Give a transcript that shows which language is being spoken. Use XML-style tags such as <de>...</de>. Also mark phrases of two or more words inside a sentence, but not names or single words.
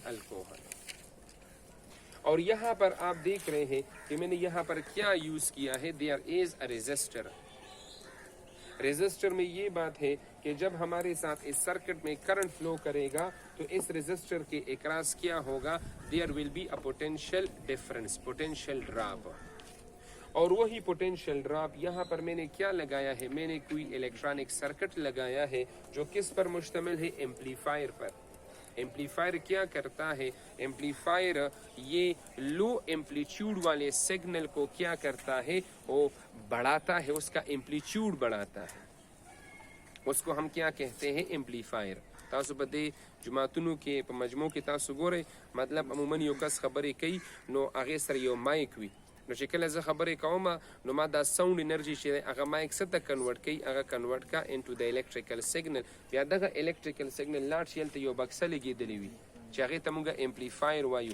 <ur>الکوہل. اور یہاں پر آپ دیکھ رہے ہیں کہ میں نے یہاں پر کیا یوز کیا ہے؟</ur> <en>there is a resistor.</en> <ur>ریزسٹر میں یہ بات ہے کہ جب ہمارے ساتھ اس سرکٹ میں کرنٹ فلو کرے گا تو اس ریزسٹر کے اکراس کیا ہوگا؟</ur> <en>there will be a potential difference, potential drop.</en> <ur>اور وہی</ur> <en>potential drop</en> <ur>یہاں پر میں نے کیا لگایا ہے؟ میں نے کوئی</ur> <en>electronic circuit</en> <ur>لگایا ہے جو کس پر مشتمل ہے؟ ایمپلیفائر پر. ایمپلیفائر کیا کرتا ہے؟ ایمپلیفائر یہ</ur> <en>low amplitude</en> <ur>والے سگنل کو کیا کرتا ہے؟ وہ بڑھاتا ہے، اس کا ایمپلیٹیوڈ بڑھاتا ہے. اس کو ہم کیا کہتے ہیں؟ ایمپلیفائر.</ur> <ps>تاسو په دې جماعتونو کې په مجموع کې تاسو ګورئ مطلب عموما یو کس خبرې کوي نو هغې سره یو مایک وي، نو چې کله زه خبرې کوم نو ما دا</ps> <en>sound energy</en> <ps>چې هغه مایک څه ته کنورټ کوي؟ هغه کنورټ کا</ps> <en>into the electrical signal.</en> <ps>بیا دغه</ps> <en>electrical signal</en> <ps>لاړ شي هلته یو بکسه لګېدلې وي چې هغې ته موږ ایمپلیفایر وایو.</ps>